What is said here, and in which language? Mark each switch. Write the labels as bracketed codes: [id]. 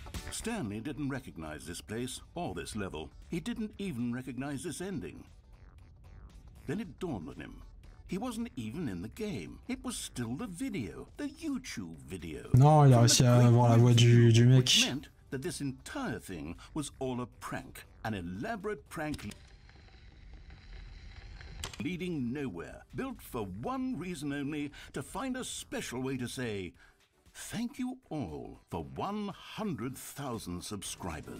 [en] Stanley didn't recognize this place or this level. He didn't even recognize this ending. Then it dawned on him. He wasn't even in the game. It was still the video, the YouTube video. [fr] Non, il a réussi à avoir la voix du mec. [en] Which meant that this entire thing was all a prank, an elaborate prank leading nowhere, built for one reason only, to find a special way to say thank you all for 100,000 subscribers.